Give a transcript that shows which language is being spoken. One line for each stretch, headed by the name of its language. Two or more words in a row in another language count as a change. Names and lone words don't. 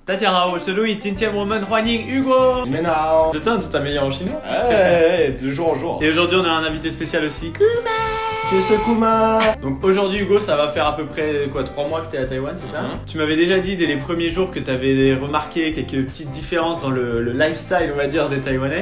Chinese: 大家好，我是 Louis， 今天我们欢迎 Hugo。你们好。
French: Putain, tu t'améliores en chinois. De jour en jour. Et aujourd'hui, on a un invité spécial aussi. C'est ce Kuma. Donc aujourd'hui, Hugo, ça va faire à peu près 3 mois que t'es à Taïwan, c'est ça? Tu m'avais déjà dit dès les premiers jours que t'avais remarqué quelques petites différences dans le lifestyle, on va dire, des Taïwanais.